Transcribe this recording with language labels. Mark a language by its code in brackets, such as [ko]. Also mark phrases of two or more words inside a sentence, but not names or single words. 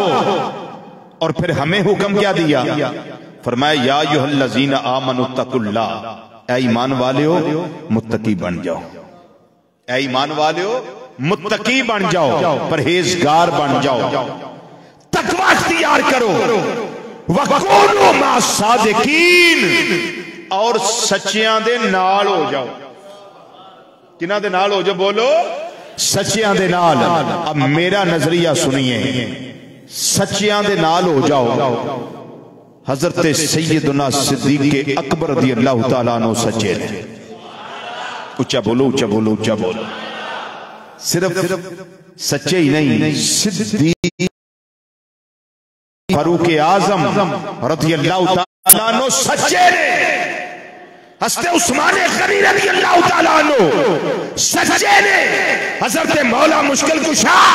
[ur] اور پھر ہمیں حکم کیا دیا؟ فرمایا [ar] یا ایھا الذین آمنوا اتقوا اللہ، [ur] اے ایمان والےو متقی بن جاؤ، اے ایمان والےو متقی بن جاؤ، پرہیزگار بن جاؤ، تقوی اختیار کرو، [ar] وَكُونُوا مَعَ الصَّادِقِينَ، [pa] اور سچیاں دے نال ہو جاؤ۔ کنہ دے نال ہو جاؤ؟ بولو سچیاں دے نال۔ [ur] اب میرا نظریہ سنیے، [pa] سچیاں دے نال ہو جاؤ۔ حضرت سیدنا صدیق اکبر [ar] رضی اللہ تعالیٰ عنہ [pa] سچے نے۔ اچھا بولو، اچھا بولو، اچھا بولو۔ صرف سچے ہی نہیں، صدیق فاروق اعظم [ar] رضی اللہ تعالیٰ عنہ [pa] سچے نے، حضرت عثمان غنی [ar] رضی اللہ تعالیٰ عنہ [pa] سچے نے، حضرت مولا مشکل کشا